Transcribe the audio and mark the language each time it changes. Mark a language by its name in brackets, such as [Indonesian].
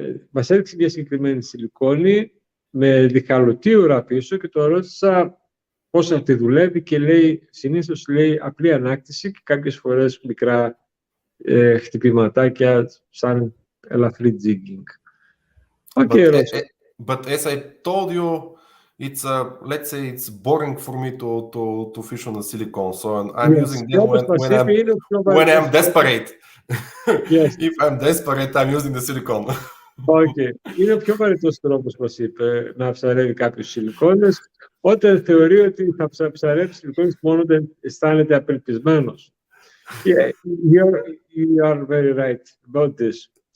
[Greek] Μας έδειξε μια συγκεκριμένη σιλικόνη με διχαλωτή ουρά πίσω και το ρώτησα πώς θα τη δουλεύει και λέει, συνήθως λέει απλή ανάκτηση και κάποιες φορές μικρά χτυπηματάκια σαν ελαφρύ jigging. [English] Okay, but as I told you, it's let's say it's boring for me to fish on the silicone, so I'm using them when I'm desperate. If I'm desperate, I'm using the silicone. Okay. [Greek] Είναι ο πιο βαρετός τρόπος, μας είπε, να ψαρεύει κάποιος σιλικόνες, όταν θεωρεί ότι θα ψαρεύει σιλικόνες μόνο όταν αισθάνεται απελπισμένος. [English] Yeah, you are very right about this.